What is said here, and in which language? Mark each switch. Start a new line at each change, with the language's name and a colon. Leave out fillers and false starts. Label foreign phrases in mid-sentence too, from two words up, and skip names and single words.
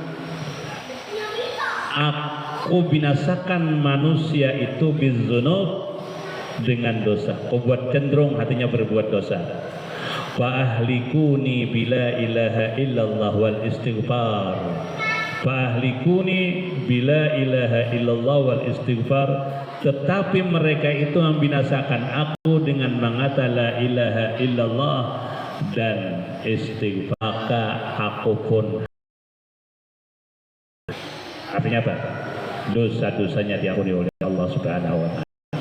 Indonesian: Aku binasakan manusia itu bizzunub dengan dosa. Kau buat cenderung hatinya berbuat dosa.
Arabic: فأهلكوني بلا إله إلا الله والاستغفار. فأهلكوني بلا إله إلا الله والاستغفار,
Indonesian: tetapi mereka itu membinasakan aku dengan mengata
Arabic: لا إله إلا الله
Indonesian: dan istighfar, maka aku pun artinya apa? Dosa-dosanya diampuni oleh Allah
Arabic: سبحانه وتعالى.